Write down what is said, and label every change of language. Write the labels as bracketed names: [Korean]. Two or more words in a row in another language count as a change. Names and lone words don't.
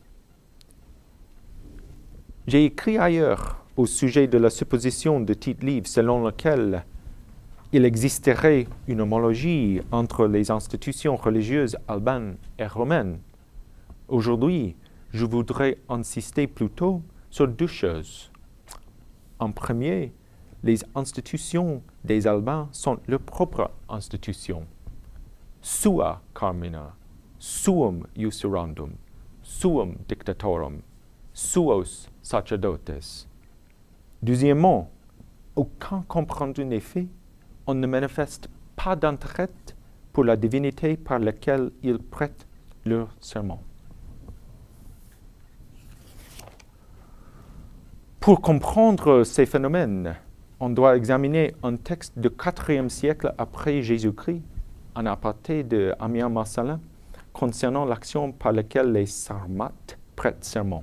[French] J'ai écrit ailleurs au sujet de la supposition de Tite-Live selon laquelle il existerait une homologie entre les institutions religieuses albanes et romaines. Aujourd'hui, je voudrais insister plutôt sur deux choses. En premier, les institutions des Albans sont leurs propres institutions. [Latin] Sua carmina, suum iusurandum, suum dictatorum, suos sacerdotes. [French] Deuxièmement, aucun comprendu n'est fait, on ne manifeste pas d'intérêt pour la divinité par laquelle ils prêtent leur serment. Pour comprendre ces phénomènes, on doit examiner un texte du IVe siècle après Jésus-Christ, en aparté de Amiens Marcellin, concernant l'action par laquelle les Sarmates prêtent serment.